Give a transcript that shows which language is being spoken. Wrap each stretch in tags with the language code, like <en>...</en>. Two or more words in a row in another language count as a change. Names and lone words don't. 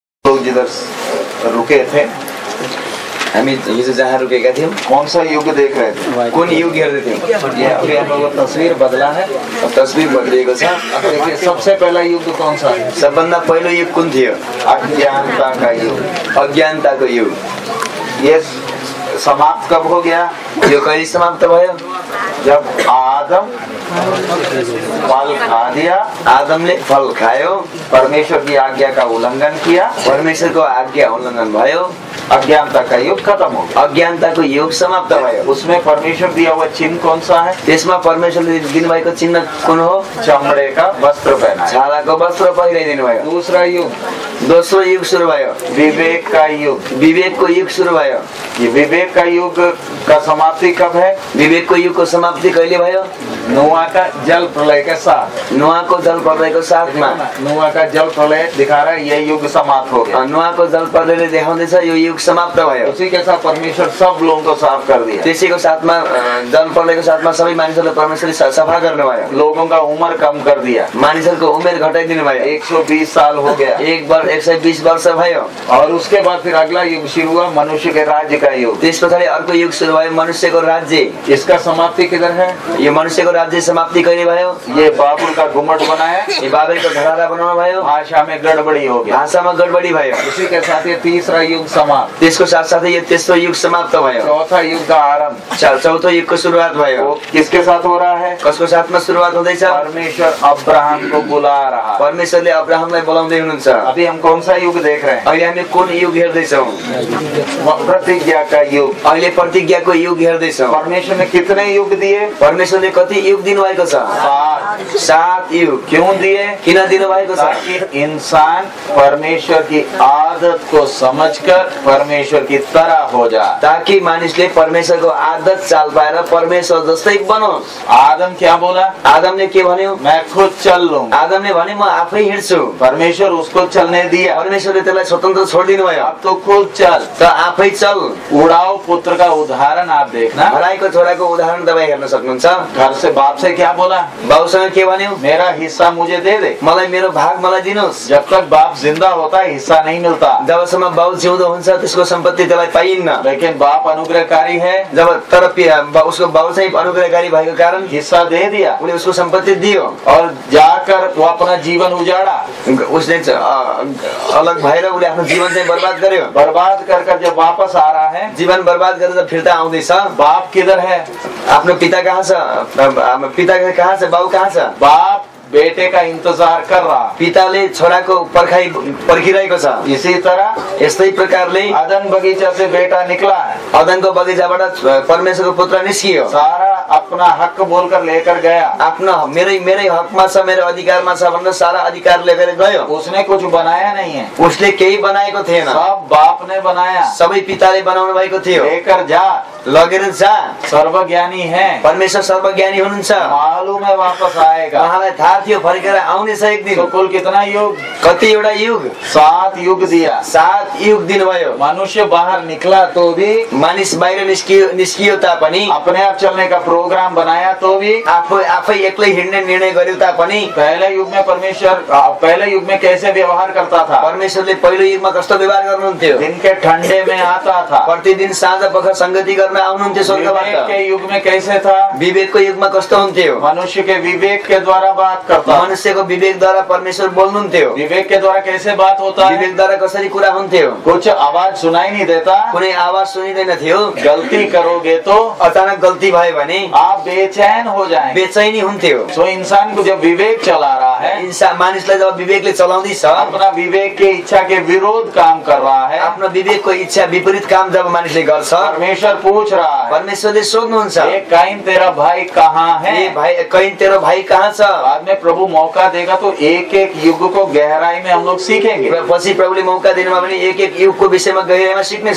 <hi>लोग जिधर रुके थे,</hi> <ne>हामी हिजो जहाँ रुकेका थियौँ,</ne> <hi>कौन सा युग देख रहे थे?</hi> <ne>कुन युग हेर्दै थियौँ?</ne> <hi>ये अभी हम लोग को तस्वीर बदला है।</hi> <ne>अब तस्बिर बदलिएको छ।</ne> <hi>अब देखिए सबसे पहला युग कौन सा है?</hi> <ne>सबभन्दा पहिलो युग कुन थियो?</ne> <hi>अज्ञानता का युग।</hi> <ne>अज्ञानताको युग।</ne> <hi>ये समाप्त कब हो गया?</hi> <ne>यो कहिले समाप्त भयो?</ne> <hi>जब आदम फल खा दिया,</hi> <ne>आदमले फल खायो,</ne> <hi>परमेश्वर की आज्ञा का उल्लंघन किया,</hi> <ne>परमेश्वरको आज्ञा उल्लङ्घन भयो,</ne> <hi>अज्ञानता का युग खत्म हो गया।</hi> <ne>अज्ञानताको युग समाप्त भयो।</ne> <hi>उसमें परमेश्वर दिया हुआ चिन्ह कौन सा है?</hi> <ne>त्यसमा परमेश्वरले दिनुभएको चिन्ह कुन हो?</ne> <hi>चमड़े का वस्त्र पहना है।</hi> <ne>छालाको वस्त्र पहिराइदिनु भयो।</ne> <hi>दूसरा युग</hi> <ne>दोस्रो युग सुरु भयो,</ne> <hi>विवेक का युग।</hi> <ne>विवेकको युग सुरु भयो।</ne> <hi>ये विवेक का युग का समाप्ति कब है?</hi> <ne>विवेकको युगको समाप्ति कहिले भयो?</ne> <hi>नोआ का जल प्रलय के साथ।</hi> <ne>नोआको जल प्रलयको साथमा।</ne> <hi>नोआ का जल प्रलय दिखा रहा है ये युग समाप्त हो गया।</hi> <ne>नोआको जल प्रलयले देखाउँदैछ यो युग समाप्त भयो।</ne> <hi>उसी के साथ परमेश्वर सब लोगों को साफ कर दिया।</hi> <ne>त्यसैको साथमा जल प्रलयको साथमा सबै मानिसहरूलाई परमेश्वरले सफा गर्नुभयो।</ne> <hi>लोगों का उम्र कम कर दिया।</hi> <ne>मानिसहरूको उमेर घटाइदिनु भयो।</ne> <hi>120 साल हो गया।</hi> <ne>120 वर्ष भयो।</ne> <hi>और उसके बाद फिर अगला युग शुरू हुआ, मनुष्य के राज्य का युग।</hi> <ne>त्यस पछाडि अर्को युग सुरु भयो, मनुष्यको राज्य।</ne> <hi>इसका समाप्ति किधर है?</hi> <ne>यो मनुष्यको राज्य समाप्ति कहिले भयो?</ne> <hi>ये बाबुल का गुम्मट बनाया,</hi> <ne>यो बाबेलको ढलारा बनाउनु भयो,</ne> <hi>भाषा में गड़बड़ी हो गया।</hi> <ne>भाषामा गडबडी भयो।</ne> <hi>इसी के साथ ये तीसरा युग समाप्त।</hi> <ne>त्यसको साथसाथै यो तेस्रो युग समाप्त भयो।</ne> <hi>चौथा युग का आरंभ।</hi> <ne>चौथो युगको सुरुवात भयो।</ne> <hi>वो किसके साथ हो रहा है?</hi> <ne>कसको साथमा सुरुवात हुँदैछ?</ne> <hi>परमेश्वर अब्राहम को बुला रहा है।</hi> <ne>परमेश्वरले अब्राहमलाई बोलाउँदै हुनुहुन्छ।</ne> <hi>अभी हम कौन सा युग देख रहे हैं?</hi> <ne>अहिले हामी कुन युग हेर्दैछौँ?</ne> <hi>प्रतिज्ञा का युग।</hi> <ne>अहिले प्रतिज्ञाको युग हेर्दैछौँ।</ne> <hi>परमेश्वर ने कितने युग दिए?</hi> <ne>परमेश्वरले कति युग दिनुभएको छ?</ne> <hi>7 युग। क्यों दिए?</hi> <ne>किन दिनुभएको छ?</ne> <hi>ताकि इंसान परमेश्वर की आदत को समझकर परमेश्वर की तरह हो जाए।</hi> <ne>ताकि मानिसले परमेश्वरको आदत चाल पाएर परमेश्वर जस्तै बनोस्।</ne> <hi>आदम क्या बोला?</hi> <ne>आदमले के भन्यो?</ne> <hi>मैं खुद चल लूं।</hi> <ne>आदमले भने म आफै हिँड्छु।</ne> <hi>परमेश्वर उसको चलने दिया।</hi> <ne>परमेश्वरले त्यसलाई स्वतन्त्र छोडिदिनु भयो।</ne> <hi>अब तो खुद चल।</hi> <ne>त आफै चल।</ne> <hi>उड़ाऊ पुत्र का उदाहरण आप देखना।</hi> <ne>हराएको छोराको उदाहरण तपाईँ हेर्न सक्नुहुन्छ।</ne> <hi>घर से बाप से क्या बोला?</hi> <ne>बाउसँग के भन्यो?</ne> <hi>मेरा हिस्सा मुझे दे दे।</hi> <ne>मलाई मेरो भाग मलाई दिनुहोस्।</ne> <hi>जब तक बाप जिंदा होता है हिस्सा नहीं मिलता।</hi> <ne>जबसम्म बाउ जिउँदो हुन्छ त्यसको सम्पत्ति त्यसलाई पाइन्न।</ne> <hi>लेकिन बाप अनुग्रहकारी है।</hi> <ne>जब तर उसको बाउ चाहिँ अनुग्रहकारी भएको कारण</ne> <hi>हिस्सा दे दिया।</hi> <ne>उनले उसको सम्पत्ति दियो</ne> <hi>और जाकर वो अपना जीवन उजाड़ा।</hi> <ne>उसले अलग भएर उसले आफ्नो जीवन चाहिँ बर्बाद गर्यो।</ne> <hi>बर्बाद कर जब वापस आ रहा है,</hi> <ne>जीवन बर्बाद गरेर फिर्ता आउँदैछ।</ne> <hi>बाप किधर है?</hi> <ne>आफ्नो पिता कहाँ छ? पिता कहाँ छ? बाउ कहाँ छ?</ne> <hi>बाप बेटे का इंतजार कर रहा।</hi> <ne>पिताले छोराको पर्खिरहेको छ।</ne> <hi>इसी तरह</hi> <ne>यस्तै प्रकारले</ne> <hi>अदन बगीचा से बेटा निकला है।</hi> <ne>अदनको बगैँचाबाट परमेश्वरको पुत्र निस्कियो।</ne> <hi>सारा अपना हक बोलकर लेकर गया।</hi> <ne>आफ्नो मेरै हकमा छ, मेरो अधिकारमा छ भनेर सारा अधिकार लिएर गयो।</ne> <hi>उसने कुछ बनाया नहीं है।</hi> <ne>उसले केही बनाएको थिएन।</ne> <hi>सब बाप ने बनाया।</hi> <ne>सबै पिताले बनाउनु भएको थियो।</ne> <hi>लेकर जा,</hi> <ne>लगेर जा।</ne> <hi>सर्वज्ञानी है।</hi> <ne>परमेश्वर सर्वज्ञानी हुनुहुन्छ।</ne> <hi>मालूम है वापस आएगा।</hi> <ne>उहाँलाई थाहा थियो फर्केर आउनेछ एक दिन।</ne> <hi>तो कुल कितना युग?</hi> <ne>कति एउटा युग?</ne> <hi>7 युग दिया।</hi> <ne>7 युग दिनुभयो।</ne> <hi>मनुष्य बाहर निकला तो भी,</hi> <ne>मानिस बाहिर निस्कियो तापनि,</ne> <hi>अपने आप चलने का प्रोग्राम बनाया तो भी,</hi> <ne>आफै एक्लै हिँड्ने निर्णय गर्यो तापनि,</ne> <hi>पहले युग में परमेश्वर पहले युग में कैसे व्यवहार करता था?</hi> <ne>परमेश्वरले पहिलो युगमा कस्तो व्यवहार गर्नुहुन्थ्यो?</ne> <hi>दिन के ठंडे में आता था।</hi> <ne>प्रतिदिन साँझ पख संगति गर्न आउनुहुन्थ्यो स्वर्गबाट।</ne> <hi>विवेक के युग में कैसे था?</hi> <ne>विवेकको युगमा कस्तो हुन्थ्यो?</ne> <hi>मनुष्य के विवेक के द्वारा बात करता।</hi> <ne>मनुष्यको विवेकद्वारा परमेश्वर बोल्नुहुन्थ्यो।</ne> <hi>विवेक के द्वारा कैसे बात होता है?</hi> <ne>विवेकद्वारा कसरी कुरा हुन्थ्यो?</ne> <hi>कुछ आवाज सुनाई नहीं देता।</hi> <ne>कुनै आवाज सुनिँदैन थियो।</ne> <hi>गलती करोगे तो,</hi> <ne>अचानक गल्ती भयो भने</ne> <hi>आप बेचैन हो जाएंगे।</hi> <ne>बेचैनी हुन्थ्यो।</ne> <hi>तो इंसान को जब विवेक चला रहा है,</hi> <ne>इंसान मानिसलाई जब विवेकले चलाउँदैछ,</ne> <hi>अपना विवेक के इच्छा के विरोध काम कर रहा है,</hi> <ne>आफ्नो विवेकको इच्छा विपरीत काम जब मानिसले गर्छ,</ne> <hi>परमेश्वर पूछ रहा है,</hi> <ne>परमेश्वरले सोध्नुहुन्छ,</ne> <hi>ए काइन तेरा भाई कहाँ है?</hi> <ne>ए भाइ कैन तेरो भाइ कहाँ छ?</ne> <hi>बाद में प्रभु मौका देगा तो एक एक युग को गहराई में हम लोग सीखेंगे।</hi> <ne>पछि प्रभुले मौका दिनुमा पनि एक एक युगको विषयमा गहिराईमा सिक्ने छ।</ne>